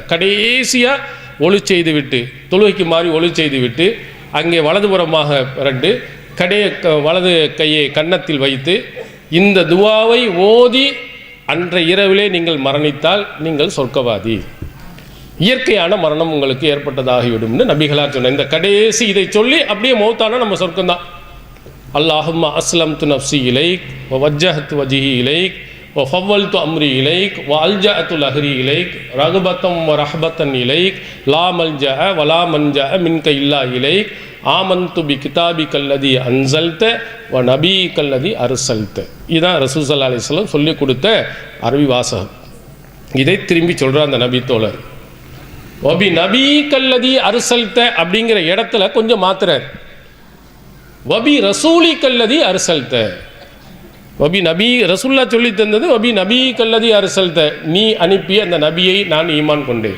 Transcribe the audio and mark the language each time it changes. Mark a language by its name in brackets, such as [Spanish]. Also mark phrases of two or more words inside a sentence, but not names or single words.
[Tamil] கடைசியாக ஒளி செய்து விட்டு, தொழுகைக்கு மாறி ஒளி செய்து விட்டு அங்கே வலதுபுறமாக இரண்டு வலது கையை கன்னத்தில் வைத்து இந்த துவாவை ஓதி அன்றைய இரவிலே நீங்கள் மரணித்தால் நீங்கள் சொர்க்கவாதி, இயற்கையான மரணம் உங்களுக்கு ஏற்பட்டதாகிவிடும்னு நபிகளார் சொன்ன இந்த கடைசி இதை சொல்லி அப்படியே மௌத்தானா நம்ம சொர்க்கம்தான். [Arabic] اللهم أسلمت نفسي إليك و وجهت وجهي إليك وفوّلت أمري إليك وألجأت الأهري إليك رغبة ورهبة إليك لا ملجأ ولا منجأ منك إلا إليك آمنت بكتابك الذي أنزلت ونبيك الذي أرسلت. [Tamil] இதுதான் ரசூல் [Arabic] صلى الله عليه وسلم [Tamil] சொல்லி கொடுத்த அரபி வாசகம். இதை திரும்பி சொல்கிறார் அந்த நபி தோழர். [Arabic] وب نبيك الذي أرسلت [Tamil] அப்படிங்கிற இடத்துல கொஞ்சம் மாத்துறார். [Arabic] وب رسولك الذي أرسلت. وب نبي رسول الله [Tamil] சொல்லி தந்தது [Arabic] وب نبيك الذي أرسلت, [Tamil] நீ அனுப்பிய அந்த நபியை நான் ஈமான் கொண்டேன்.